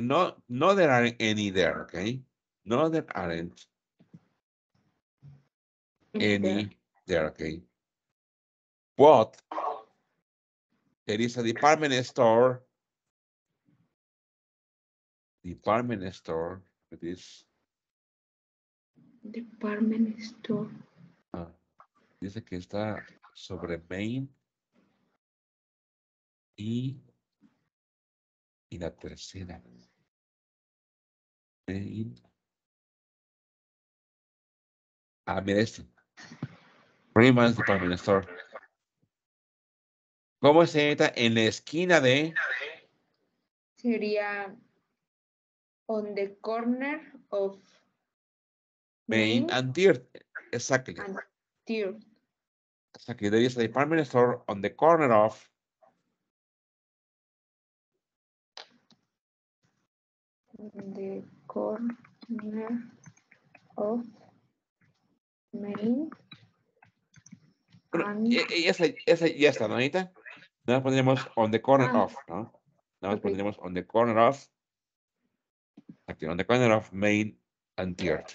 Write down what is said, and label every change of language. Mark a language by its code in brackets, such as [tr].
[en] No, there aren't any there, okay? No, there aren't any there, okay? But there is a department store. Department store with this. Department store. [es] Dice que está sobre Main y la tercera. [en] Main. [es] Mira este. Freeman's Department Store. ¿Cómo se entra en la esquina de? Sería [en] on the corner of Main and Third. Exactly. and Third. Exactly. There is a department store on the corner of. On the corner of Main. [es] Bueno, esa ya está, ¿no, Anita? Nada más pondríamos [en] on the corner of, [es] ¿no? Nada más pondríamos [en] on the corner of. [es] Aquí, [en] on the corner of Main and Third.